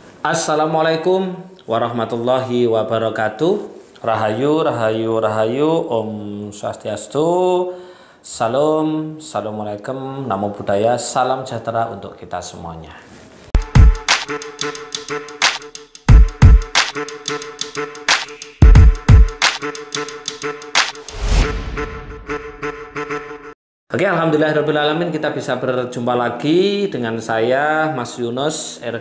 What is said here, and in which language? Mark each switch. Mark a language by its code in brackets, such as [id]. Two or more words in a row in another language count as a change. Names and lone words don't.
[ar] Assalamualaikum warahmatullahi wabarakatuh. [jv] Rahayu, rahayu, rahayu. [sa] Om Swastiastu. [id] Salam, assalamualaikum, [pi] namo buddhaya, [id] salam sejahtera untuk kita semuanya. Oke, alhamdulillahirrahmanirrahim, kita bisa berjumpa lagi dengan saya Mas Yunus RK.